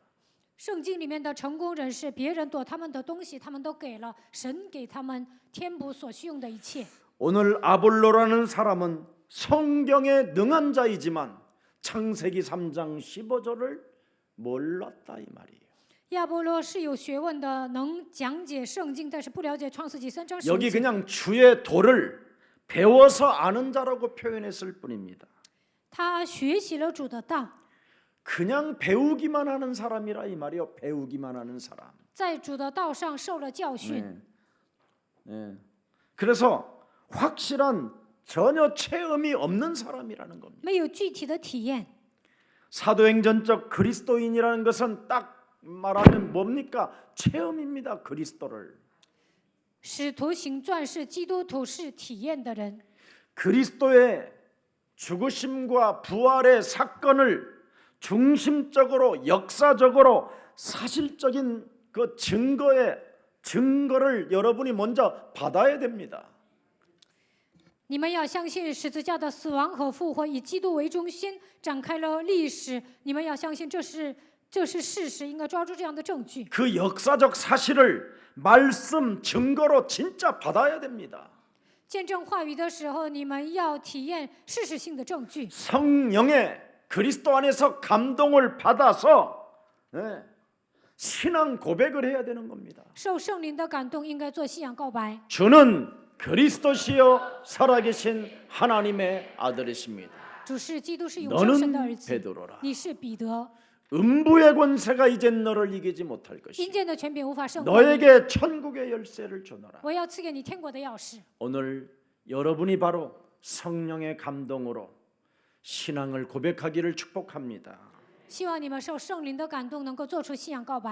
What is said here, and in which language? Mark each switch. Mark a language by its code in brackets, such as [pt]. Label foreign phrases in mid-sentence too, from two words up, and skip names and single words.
[zh] 圣经里面的成功人士，别人夺他们的东西，他们都给了神，给他们填补所需用的一切。 [ko] 오늘 아볼로라는 사람은 성경에 능한 자이지만 창세기 3장 15절을 몰랐다 이 말이에요. [zh] 亚波罗是有学问的，能讲解圣经，但是不了解创世纪3章 [ko] 여기 [zh] 15节。 [ko] 그냥 주의 도를 배워서 아는 자라고 표현했을 뿐입니다. [zh] 他学习了主的道， [ko] 그냥 배우기만 하는 사람이라 이 말이요. 배우기만 하는 사람. [zh] 在主的道上受了教训。 [ko] 그래서 확실한 전혀 체험이 없는 사람이라는 겁니다. [zh] 没有具体的体验。 [ko] 사도행전적 그리스도인이라는 것은 딱 말하면 뭡니까? 체험입니다. 그리스도를. [zh] 使徒行传是基督徒是体验的人， [ko] 그리스도의 죽으심과 부활의 사건을 중심적으로 역사적으로 사실적인 그 증거를 여러분이 먼저 받아야 됩니다. [zh] 你们要相信十字架的死亡和复活以基督为中心展开了历史，你们要相信这是事实，应该抓住这样的证据。 [ko] 그 역사적 사실을 말씀 증거로 진짜 받아야 됩니다. [zh] 见证话语的时候，你们要体验事实性的证据。 [ko] 성령의 그리스도 안에서 감동을 받아서 신앙 고백을 해야 되는 겁니다. [zh] 受圣灵的感动，应该做信仰告白。 [ko] 주는 그리스도시요 살아계신 하나님의 아들이십니다. [zh] 主是基督，是永生神的儿 [ko] 너는 [zh] 子。 [ko] 베드로라. [zh] 你是彼得， [ko] 음부의 권세가 이젠 너를 이기지 못할 [zh] 阴 [ko] 것이다. [zh] 间的权柄无法胜过你。 [ko] 너에게 천국의 열쇠를 주노라. [zh] 我要赐给你天国的钥匙。 [ko] 오늘 여러분이 바로 성령의 감동으로 신앙을 고백하기를 축복합니다. [zh] 希望你们受圣灵的感动，能够做出信仰告白。